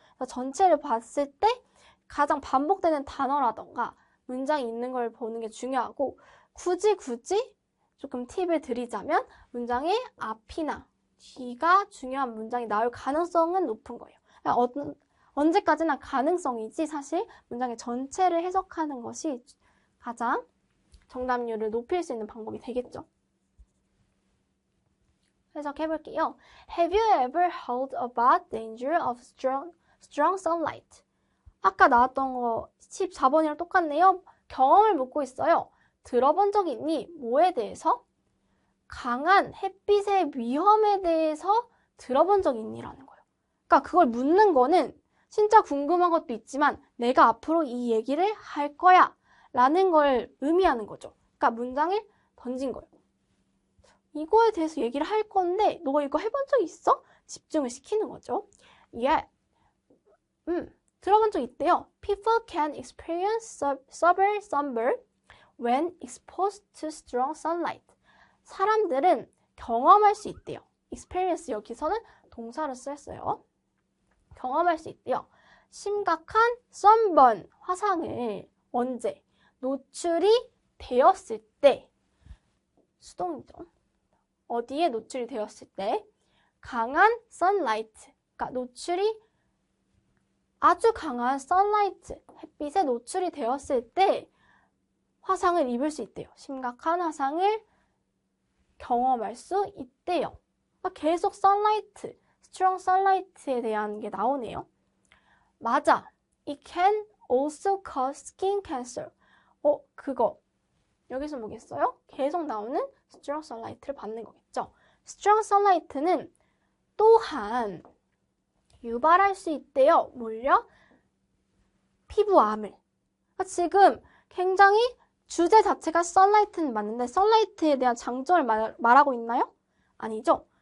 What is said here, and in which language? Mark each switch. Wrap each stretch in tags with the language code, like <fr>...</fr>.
<ko>그래서 전체를 봤을 때 가장 반복되는 단어라던가 문장이 있는 걸 보는 게 중요하고 굳이 조금 팁을 드리자면 문장의 앞이나 뒤가 중요한 문장이 나올 가능성은 높은 거예요. 언제까지나 가능성이지 사실 문장의 전체를 해석하는 것이 가장 정답률을 높일 수 있는 방법이 되겠죠. 해석해볼게요.</ko> <en>Have you ever heard about danger of strong sunlight?</en> <ko>아까 나왔던 거 14번이랑 똑같네요. 경험을 묻고 있어요. 들어본 적 있니? 뭐에 대해서? 강한 햇빛의 위험에 대해서 들어본 적 있니라는 거예요. 그러니까 그걸 묻는 거는 진짜 궁금한 것도 있지만 내가 앞으로 이 얘기를 할 거야 라는 걸 의미하는 거죠. 그러니까 문장을 던진 거예요. 이거에 대해서 얘기를 할 건데 너 이거 해본 적 있어? 집중을 시키는 거죠. 들어본 적 있대요.</ko> <en>People can experience severe sunburn when exposed to strong sunlight.</en> <ko>사람들은 경험할 수 있대요. experience 여기서는 동사를 썼어요. 경험할 수 있대요. 심각한 sunburn, 화상을 언제? 노출이 되었을 때. 수동이죠. 어디에 노출이 되었을 때? 강한 sunlight, 그러니까 노출이 아주 강한 sunlight, 햇빛에 노출이 되었을 때 화상을 입을 수 있대요. 심각한 화상을 경험할 수 있대요. 그러니까 계속 sunlight, strong sunlight에 대한 게 나오네요. 맞아.</ko> <en>It can also cause skin cancer.</en> <ko>그거. 여기서 뭐겠어요? 계속 나오는 strong sunlight를 받는 거겠죠. strong sunlight는 또한 유발할 수 있대요. 뭘요? 피부암을. 그러니까 지금 굉장히 주제 자체가 sunlight는 맞는데 sunlight에 대한 장점을 말하고 있나요? 아니죠.</ko>